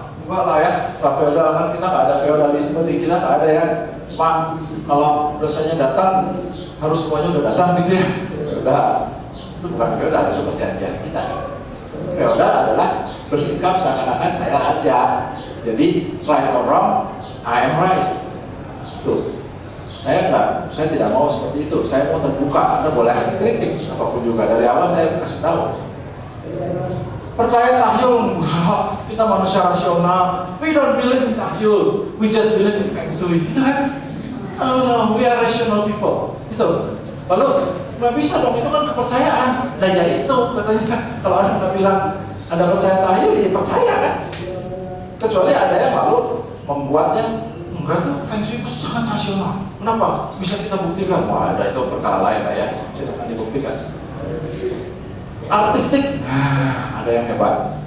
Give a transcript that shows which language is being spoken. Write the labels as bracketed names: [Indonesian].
[Indonesian] Enggak lah ya, setelah feodal kan kita nggak ada feodalisme di kita nggak ada ya. Pak, kalau dosanya datang, harus semuanya udah datang gitu ya. Udah, itu bukan feodal, itu perjanjian kita. Feodal adalah bersikap seakan-akan saya raja. [English] Jadi right or wrong, I am right. [Indonesian] Tuh, saya tidak mau seperti itu. Saya mau terbuka. Anda boleh ada kritik apapun juga. Dari awal saya kasih tahu. Percaya tahyul, kita manusia rasional. [English] We don't believe in tahyul. We just believe in feng shui. [Indonesian] Gitu kan? [English] Oh no, we are rational people. [Indonesian] Gitu. Lalu nggak bisa dong, itu kan kepercayaan. Nah ya itu katanya, kalau Anda bilang Anda percaya tahyul, ya percaya kan. Kecuali ada yang lalu membuatnya enggak tuh, feng shui itu sangat rasional. Kenapa? Bisa kita buktikan. Wah, ada itu perkara lain lah ya, kita akan dibuktikan. Artistik, nah, ada yang hebat.